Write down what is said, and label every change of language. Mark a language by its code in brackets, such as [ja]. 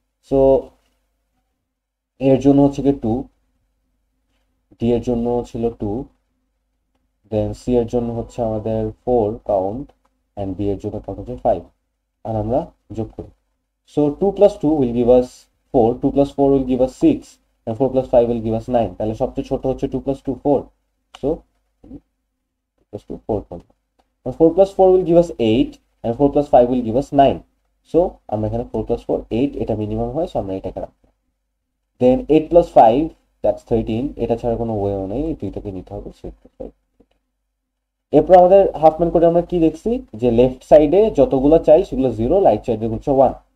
[bn] So এর জন্য হচ্ছে গিয়ে 2, ডি এর জন্য ছিল 2, দেন সি এর জন্য হচ্ছে আমাদের 4 কাউন্ট, অ্যান্ড বি এর জন্য কাউন্ট হচ্ছে 5। আর আমরা যোগ করি। [en] So 2 plus 2 will give us 4, 2 plus 4 will give us 6, and 4 plus 5 will give us 9. [bn] তাহলে সবচেয়ে ছোট হচ্ছে 2 plus 2 4. [en] So 2 plus 2 4 [bn] করলাম। [en] 4 plus 4 will give us 8, and 4 plus 5 will give us 9. [bn] So আমরা এখানে 4 plus 4 8, এটা মিনিমাম হয়, সো আমরা এটাকে রাখলাম। দেন 8 plus 5, [en] that's 13, [bn] এটা ছাড়া কোনো ওয়েও নেই, দুইটাকে নিতে হবে। [en] So 8 plus 5। [bn] এরপর আমাদের হাফম্যান কোডে আমরা কি দেখছি, যে লেফট সাইডে যতগুলো চাই সেগুলো 0, রাইট সাইডে হচ্ছে 1।